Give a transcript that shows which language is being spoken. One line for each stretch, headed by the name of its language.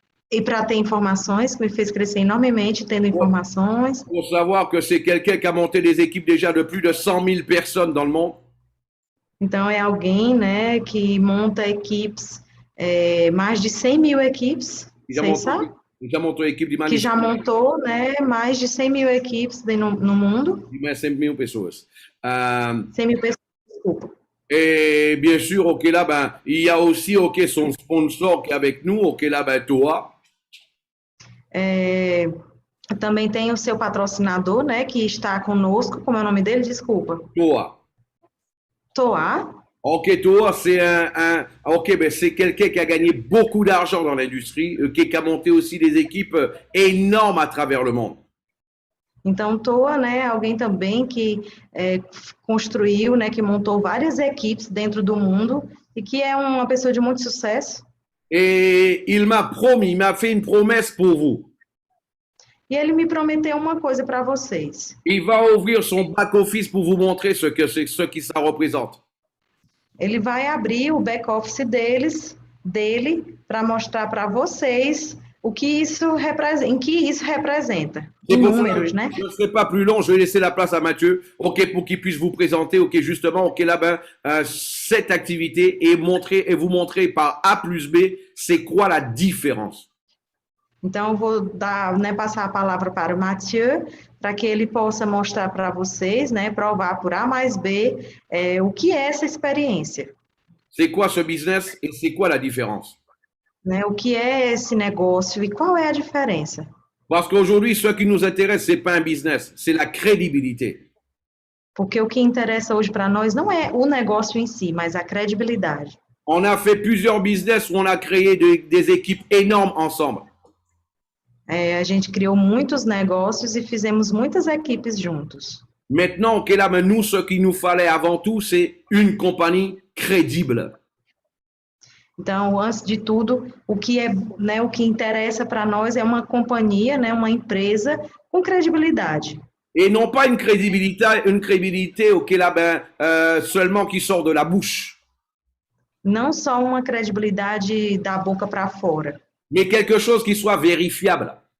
Portuguese: E para ter informações, que me fez crescer enormemente, tendo informações.
French: Pour savoir que c'est quelqu'un qui a monté des équipes déjà de plus de 100 000 personnes dans le monde.
Portuguese: Então, é alguém, né, que monta equipes, mais de 100 mil equipes, vocês sabem? Já montou equipe de que já montou, né, mais de 100 mil equipes no mundo. 100 000 pessoas. 100 mil pessoas, desculpa.
French: Et bien sûr, ok, là, il y a aussi, ok, son sponsor qui est avec nous, ok, là, Toa.
Portuguese: Também tem o seu patrocinador, né, que está conosco. Como é o nome dele? Desculpa. Toa. Toa.
French: Ok, Toa, c'est c'est quelqu'un qui a gagné beaucoup d'argent dans l'industrie, qui a monté aussi des équipes énormes à travers le monde.
Portuguese: Então, Toa, né, alguém também que construiu, né, que montou várias equipes dentro do mundo e que é uma pessoa de muito sucesso.
French: Et il m'a fait une promesse pour vous.
Portuguese: E ele me prometeu uma coisa para vocês.
French: Il va ouvrir son back-office pour vous montrer ce que ça représente.
Portuguese: Ele vai abrir o back-office dele para mostrar para vocês o que isso representa, em que isso representa. Em números, né?
French: Je ne serai pas plus long, je vais laisser la place à Mathieu, ok, pour qu'il puisse vous présenter, ok, justement, ok, là, cette activité et vous montrer par A plus B, c'est quoi la différence.
Portuguese: Então, eu vou passar a palavra para o Mathieu, para que ele possa mostrar para vocês, né, provar por A mais B, o que é essa experiência.
French: C'est quoi ce business et c'est quoi la différence?
Portuguese: Né, o que é esse negócio e qual é a diferença?
French: Parce qu'aujourd'hui, ce qui nous intéresse, c'est pas un business, c'est la crédibilité.
Portuguese: Porque o que interessa hoje para nós não é o negócio em si, mas a credibilidade.
French: On a fait plusieurs business où on a créé des équipes énormes ensemble.
Portuguese: A gente criou muitos negócios e fizemos muitas equipes juntos.
French: Maintenant, okay, là, nous, ce qu'il nous fallait avant tout, c'est une compagnie crédible.
Portuguese: Então, antes de tudo, o que interessa para nós é uma companhia, né, uma empresa com credibilidade.
French: Et non pas une crédibilité okay, là, seulement qui sort de la bouche.
Portuguese: Não só uma credibilidade da boca para fora.
French: Mais quelque chose qui soit vérifiable.